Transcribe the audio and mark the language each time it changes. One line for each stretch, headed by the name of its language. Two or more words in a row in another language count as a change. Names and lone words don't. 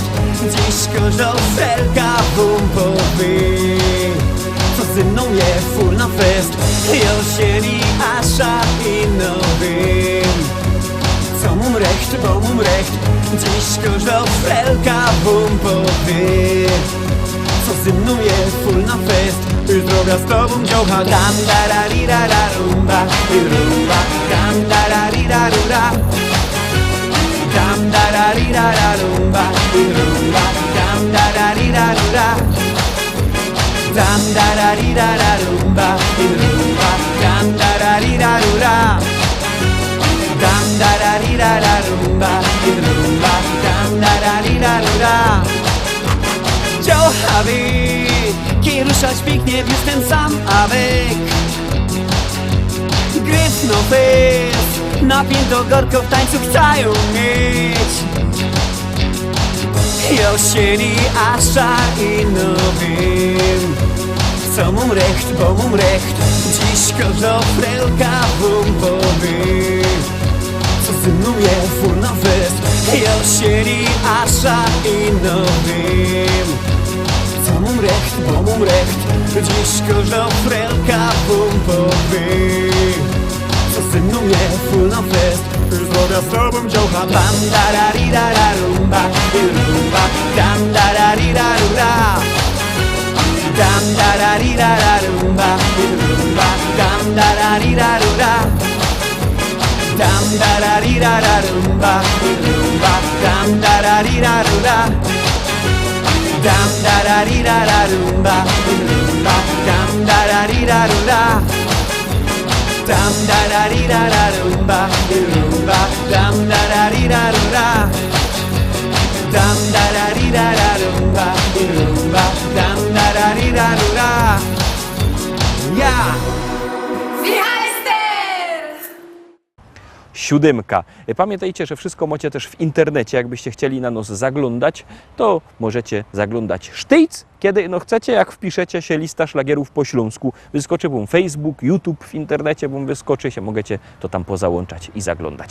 Silesian: Dziś każda felka wum powie, co ze mną je full na fest. Ja siedzi asza i no wiem, co mum recht, bo mum recht. Dziś każda felka wum powie, co ze mną je full na fest. Droga z tobą dziołcha. Tam da ra ri ra ra rumba, rumba. Tam da ra ri ra ru ra. Tam da ra ri ra ra rumba, rumba. Tam da ra ri ra ru ra. Tam da ra ri ra ra rumba, rumba. Tam da ra ri ra ru ra. Tam da ra ri ra ra rumba, rumba. Tam da ra ri ra ru ra. Dziołcha wie, ki ruszać pięknie, jestem sam avec. Gryf no fest, napięto gorko w tańcu chcą mieć. Ja siedzi asza i no wiem, co mum recht, bo mum recht. Dziś każda frelka wum powie, co ze mną je full na fest. Ja siedzi asza i no wiem, co mum recht, bo mum recht. Dziś każda frelka wum powie, co ze mną je full na fest. Droga z tobą dziołcha. Tam da ra ri ra ra rumba, rumba. Tam da ra ri ra ru ra. Tam da ra ri ra ra rumba, rumba. Tam da ra ri ra ru ra. Tam da ra ri ra ra rumba, rumba. Tam da ra ri ra ru ra. Tam da ra ri ra ra rumba, rumba. Tam da ra ri ra ru ra. Tam da ra ri ra ra rumba, rumba. Tam da ra ri ra ru ra. Tam da ra ri ra ra rumba, rumba. Tam da ra ri ra ru ra. Ja!
Polish: Siódemka. Pamiętajcie, że wszystko macie też w internecie. Jakbyście chcieli na nas zaglądać, to możecie zaglądać sztyjc, kiedy no chcecie. Jak wpiszecie się lista szlagierów po śląsku, wyskoczy wam Facebook, YouTube w internecie wam wyskoczy się, możecie to tam pozałączać i zaglądać.